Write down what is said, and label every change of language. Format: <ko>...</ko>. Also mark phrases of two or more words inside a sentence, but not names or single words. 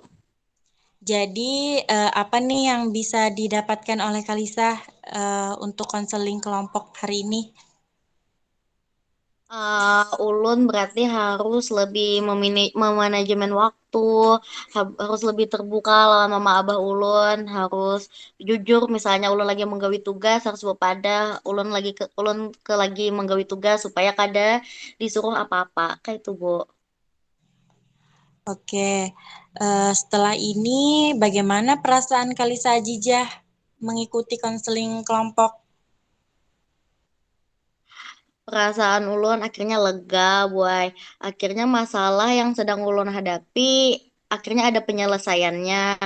<id>Jadi apa nih yang bisa didapatkan oleh Kalisa untuk konseling kelompok hari ini?</id> <bjn>Ulun berarti harus lebih memanajemen waktu, harus lebih terbuka lawan mama abah ulun, harus jujur misalnya ulun lagi menggawi tugas harus bepada ulun ke lagi menggawi tugas supaya kada disuruh apa-apa kayak itu Bu.</bjn> <id>Oke, setelah ini bagaimana perasaan Kalisa Ajijah mengikuti konseling kelompok?</id> <bjn>Perasaan ulun akhirnya lega, Boy.</bjn> <id>Akhirnya masalah yang sedang ulun hadapi akhirnya ada penyelesaiannya.</id>